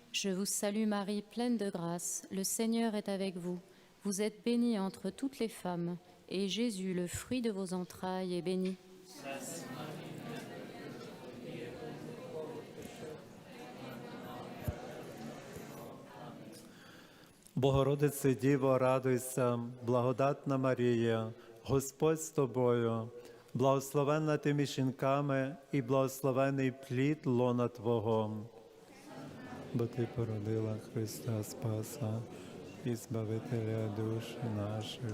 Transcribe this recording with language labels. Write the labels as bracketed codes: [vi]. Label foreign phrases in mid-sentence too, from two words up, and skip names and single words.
[fr] Je vous salue Marie, pleine de grâce, le Seigneur est avec vous. Vous êtes bénie entre toutes les femmes, et Jésus, le fruit de vos entrailles, est béni. Sainte Marie, Mère de Dieu, priez pour nous pauvres pécheurs, maintenant et à l'heure de notre mort. Amen. [uk] Богородице Діво, радуйся, благодатна Марія, Господь з тобою, благословенна ти між жінками і благословений плід лона Твого. Бо ти породила Христа Спаса і Збавителя душ наших.